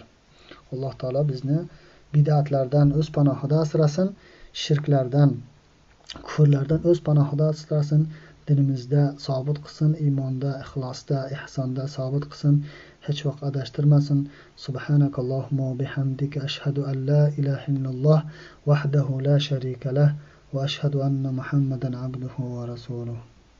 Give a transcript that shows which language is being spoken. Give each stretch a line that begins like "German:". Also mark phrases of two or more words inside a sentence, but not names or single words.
Uzbek: Alloh taolo bizni bid'atlardan o'z panohida asrasin, shirklardan, kufrlardan o'z panohida asrasin, dinimizda sobit qilsin, iymonda, ixlosda, ihsonda sobit qilsin, hech vaqt adashtirmasin.
Arabic: سبحانك اللهم وبحمدك أشهد أن لا إله إلا الله وحده لا شريك له وأشهد أن محمدا عبده ورسوله.